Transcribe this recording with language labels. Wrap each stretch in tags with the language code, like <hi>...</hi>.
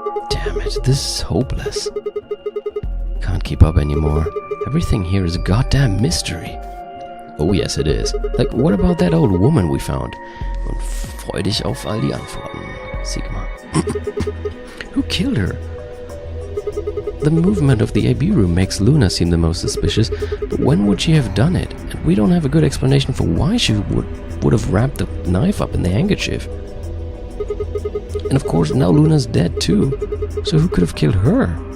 <en>Damn it, this is hopeless. Can't keep up anymore. Everything here is a goddamn mystery. Oh yes, it is. Like, what about that old woman we found?</en> <de>Und freu dich auf all die Antworten, Sigma.</de> <en>Who killed her? The movement of the AB room makes Luna seem the most suspicious, but when would she have done it? And we don't have a good explanation for why she would have wrapped the knife up in the handkerchief. And of course, now Luna's dead too. So who could have killed her?</en>